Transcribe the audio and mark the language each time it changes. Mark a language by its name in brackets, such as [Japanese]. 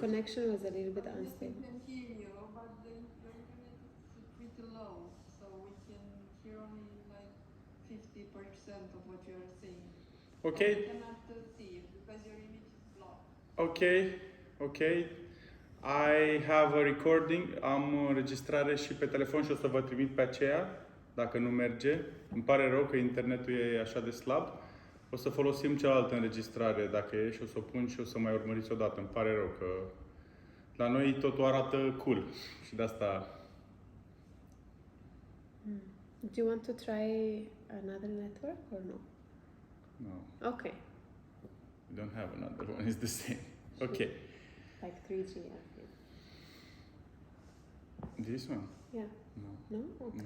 [English] connection was a little bit unstable. We can hear you, but the internet is pretty low, so we can hear only like 50% of what you are saying. Okay. We cannot see it because your image is blocked. Ok. I have a recording, [Romanian] am înregistrare și pe telefon și o să vă trimit pe aceea, Dacă nu merge, îmi pare rău că internetul e așa de slab. O să folosim cealaltă înregistrare dacă e și o să o pun și o să mai urmăriți odată. Îmi pare rău că la noi totul arată cool și de asta... [English] Do you want to try another network or no? No, Okay. we don't have another one, it's the same. Okay. Like 3G, I think. This one? Yeah. No. No? Okay.